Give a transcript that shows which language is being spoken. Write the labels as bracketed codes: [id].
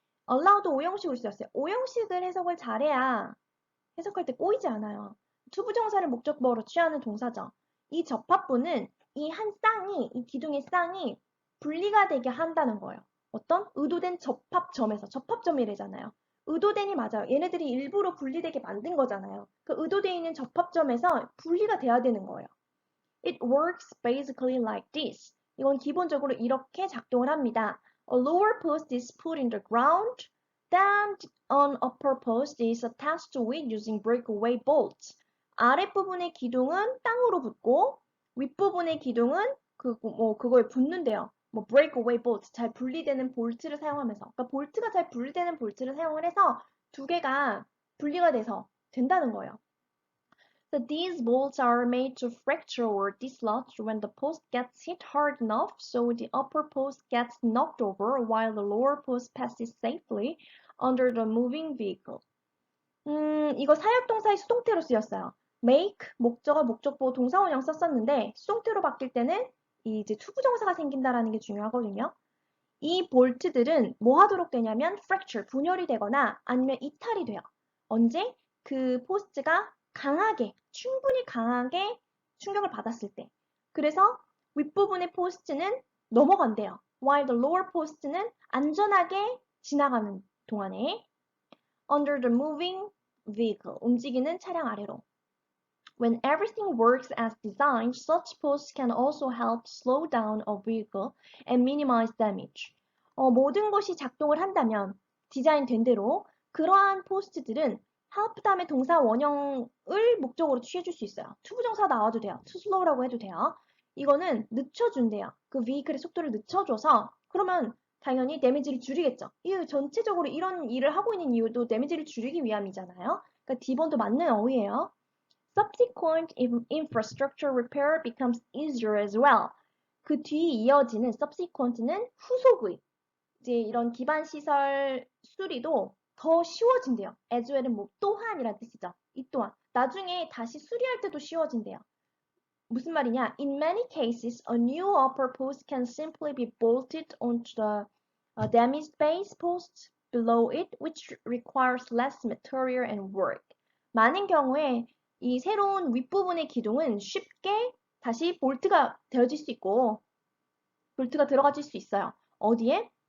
[ko] allow도 오형식으로 쓰였어요. 오형식을 해석을 잘해야 해석할 때 꼬이지 않아요. 투부정사를 목적어로 취하는 동사죠. 이 접합부는 이 이 기둥의 쌍이 분리가 되게 한다는 거예요. 어떤? 의도된 접합점에서, 접합점이래잖아요. 의도된이 맞아요. 얘네들이 일부러 분리되게 만든 거잖아요. 그 의도되어 있는 접합점에서 분리가 돼야 되는 거예요. [en] It works basically like this. [ko] 이건 기본적으로 이렇게 작동을 합니다. [en] A lower post is put in the ground, then an upper post is attached to it using breakaway bolts. [ko] 아랫부분의 기둥은 땅으로 붙고 윗부분의 기둥은 그거에 붙는데요. breakaway bolts, 잘 분리되는 볼트를 사용하면서. 그러니까 볼트가 잘 분리되는 볼트를 사용을 해서 두 개가 분리가 돼서 된다는 거예요. [en] So these bolts are made to fracture or dislodge when the post gets hit hard enough so the upper post gets knocked over while the lower post passes safely under the moving vehicle. [ko] 이거 사역동사의 수동태로 쓰였어요. make, 목적어, 목적보, 동사원형 썼었는데 수동태로 바뀔 때는 이제 투부정사가 생긴다라는 게 중요하거든요. 이 볼트들은 뭐 하도록 되냐면 fracture, 분열이 되거나 아니면 이탈이 돼요. 언제? 그 포스트가 충분히 강하게 충격을 받았을 때. 그래서 윗부분의 포스트는 넘어간대요. [en] While the lower post는 [ko] 안전하게 지나가는 동안에 [en] under the moving vehicle, [ko] 움직이는 차량 아래로. [en] When everything works as designed, such posts can also help slow down a vehicle and minimize damage. [ko] 모든 것이 작동을 한다면 디자인된 대로 그러한 포스트들은 help 다음에 동사 원형을 목적으로 취해줄 수 있어요. 투부정사 나와도 돼요. to slow라고 해도 돼요. 이거는 늦춰준대요. 그 vehicle의 속도를 늦춰줘서 그러면 당연히 데미지를 줄이겠죠. 이 전체적으로 이런 일을 하고 있는 이유도 데미지를 줄이기 위함이잖아요. 그러니까 D번도 맞는 어휘예요. [en] Subsequent infrastructure repair becomes easier as well. [ko] 그 뒤 이어지는 subsequent는 후속의 이제 이런 기반 시설 수리도 더 쉬워진대요. as well은 또한이란 뜻이죠. 이 또한 나중에 다시 수리할 때도 쉬워진대요. 무슨 말이냐? [en] In many cases, a new upper post can simply be bolted onto the damaged base post below it, which requires less material and work. [ko] 많은 경우에 이 새로운 윗부분의 기둥은 쉽게 다시 볼트가 되어질 수 있고 볼트가 들어가질 수 있어요. 어디에?